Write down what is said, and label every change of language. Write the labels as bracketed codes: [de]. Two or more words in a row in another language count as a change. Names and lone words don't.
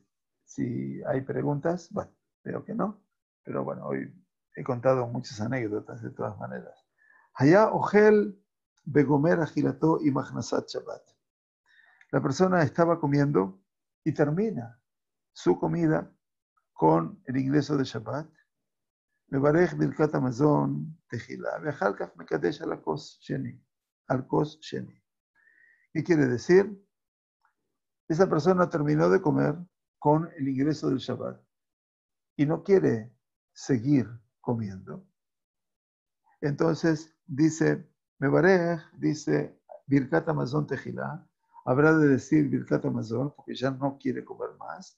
[es] Si hay preguntas, bueno, veo que no. Pero bueno, hoy he contado muchas anécdotas de todas maneras. [he] היה אוכל וגמר אכילתו עם כניסת שבת. [es] La persona estaba comiendo y termina su comida con el ingreso de Shabbat. [he] מברך ברכת המזון תחילה. ואחר כך מקדש על כוס שני. על כוס שני. [es] ¿Qué quiere decir? Esa persona terminó de comer con el ingreso del Shabbat y no quiere seguir comiendo. Entonces dice, Mebarej, dice, [he] ברכת המזון תחילה, [es] habrá de decir [he] ברכת המזון [es] porque ya no quiere comer más.